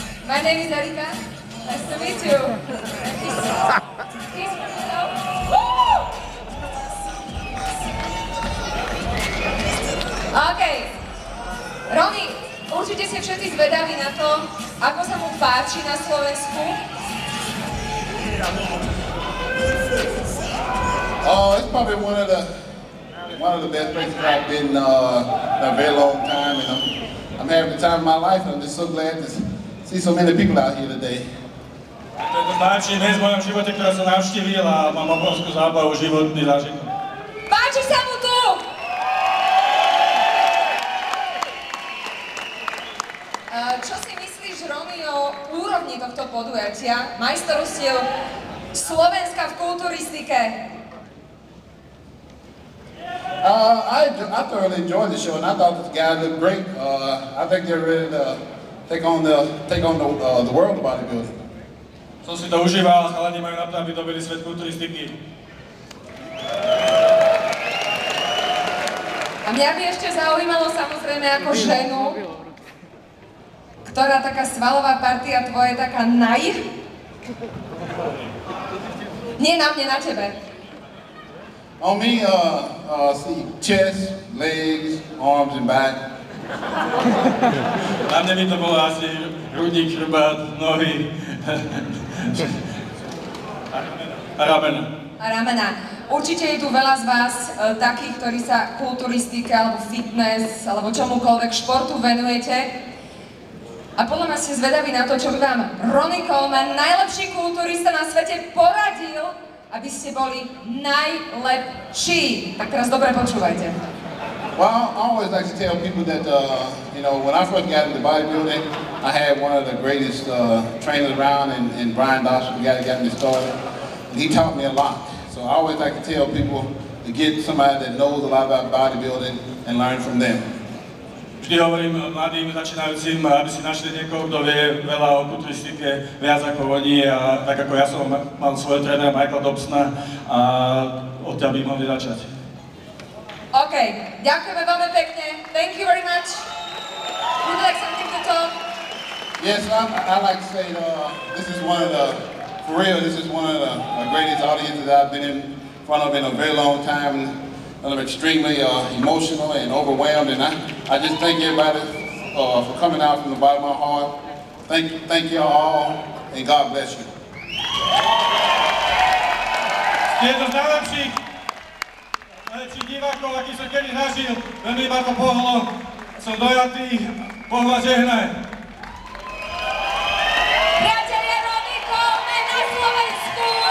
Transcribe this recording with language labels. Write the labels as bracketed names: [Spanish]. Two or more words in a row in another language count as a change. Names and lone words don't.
[English] My name is Erika. Nice to meet you. OK. [Slovak] Roni, určite ste všetci zvedaví na to, ako sa mu páči na Slovensku. [English] It's probably one of the best places I've been in a very long time, and I'm having the time of my life, and I'm just so glad to see so many people out here today. [Slovak] To je to najlepšie miest v mojom živote, ktoré som navštívil a mám obrovskú zábavu, životný zážitok. Páči sa mu tu! Čo si myslíš, Roni, o úrovni tohto podujatia? Majstrovstiev Slovenska v kulturistike. [English] I thoroughly enjoyed the show, and I thought the guys looked great. I think they're ready to take on the world of bodybuilding. [Slovak] Som si to užíval, chalani majú na to, aby dobili svet kulturistiky. A mňa by ešte zaujímalo samozrejme ako ženu, ktorá taká svalová partia tvoje taká Nie na mne, na tebe. [English] On me, see chest, legs, arms, and back. [Slovak] Na mne by to bolo asi hrudník, chrbát, nohy a ramena. A ramena. Určite je tu veľa z vás takých, ktorí sa kulturistike alebo fitness alebo čomukoľvek športu venujete. A podľa mňa ste zvedaví na to, čo by vám Ronnie Coleman, najlepší kulturista na svete, poradil, aby ste boli najlepší. Tak teraz dobre počúvajte. [English] Well, I always like to tell people that, when I first got into bodybuilding, I had one of the greatest trainers around, and Brian Dawson, the guy that got me started. And he taught me a lot. So I always like to tell people to get somebody that knows a lot about bodybuilding and learn from them. [Slovak] Vždy hovorím mladým začínajúcim, aby si našli niekoho, kto vie veľa o kulturistike, viac ako oni, a tak ako ja som mal svojho trénera Michaela Dobsona a odtiaľ by mohli začať. OK, ďakujeme veľmi pekne. [English] Thank you very much. Would you like something to talk? Yes, I like to say this is one of the greatest audiences I've been in front of in a very long time. I'm extremely emotional and overwhelmed, and I just thank everybody for coming out from the bottom of my heart. Thank you all, and God bless you. [Slovak] Jedno z najlepších divákov, aký som kedy nažil, veľmi ma to pohlo, som dojatý, Boh vás žehnaj. Priatelia, Ronnie Coleman na Slovensku!